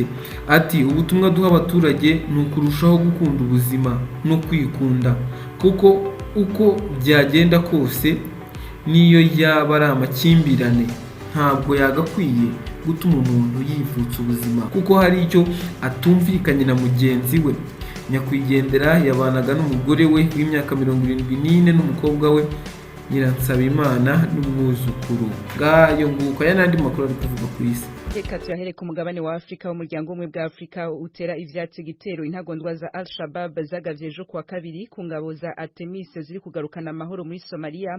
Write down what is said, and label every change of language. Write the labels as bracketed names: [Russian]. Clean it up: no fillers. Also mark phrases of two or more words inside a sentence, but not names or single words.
[Kinyarwanda] Ati ubutumwa duha abaturage ni ukurushaho gukunda ubuzima no kwikunda, kuko uko byagenda kose niyo yaba ari amakimbirane ntabwo yagakwiye gutuma umuntu yivutsa ubuzima kuko hari icyo atumvikanye na mugenzi we. Nyakwigendera yabanaga n'umugore we w'imyaka 74 n'umukobwa we Nyiransabimana n'umwuzukuru. Ngayo nguko n'andi makuru ari kuvuga ku isi. [Rundi] Reka tuyahere ku mugabane wa Afrika. Umuryango umwe bwa Afrika utera ivyatsi gitero intagondwa za Al-Shabaab zagavye ejo kuwa kabiri ku ngabo za Artemis ziri kugarukana amahoro muri Somalia.